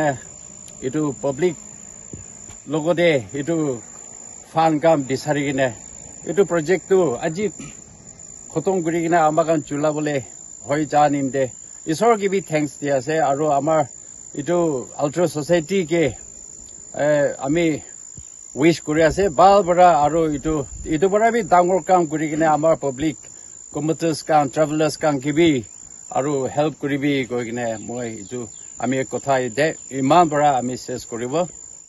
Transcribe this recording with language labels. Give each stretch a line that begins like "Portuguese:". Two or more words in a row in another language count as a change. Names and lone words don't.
Naga Pidgin: itu public Logode itu fan kam bisari gine itu project tu aji khotom guri gine amakan chula bole hoi ja nimde isor ki bi thanks dia ase aro amar itu Altruist Society ke ami wish kuri ase bal bara aro itu bara bi dangor kam guri gine amar
English: public commuters
Naga Pidgin: kan travelers kan kibi aro help kuri bi goi gine moi itu ami kotha de iman bara ami ses koribo